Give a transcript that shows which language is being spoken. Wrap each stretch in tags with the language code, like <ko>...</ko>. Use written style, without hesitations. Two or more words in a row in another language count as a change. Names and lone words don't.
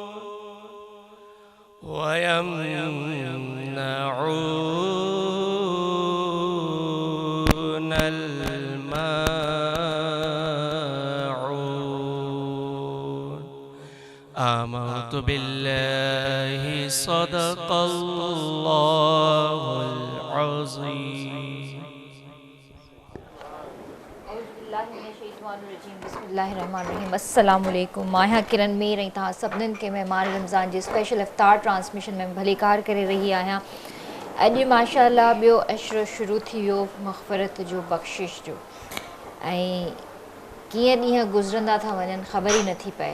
<ar>ويمنعون الماعون آمنت بالله صدق الله العظيم</ar> <sd>अस्सलामुअलैकुम माया किरण मीर ऐं तव्हां सभिनीनि खे महिमान रमज़ान जी स्पेशल इफ्तार ट्रांसमिशन में भलीकार करे रही आहियां। अॼु माशाअल्लाह ॿियो अशरो शुरू थी वियो मग़फ़िरत जो बख़्शिश जो ऐं कीअं ॾींहं गुज़रंदा था वञनि ख़बर ई नथी पए।</sd>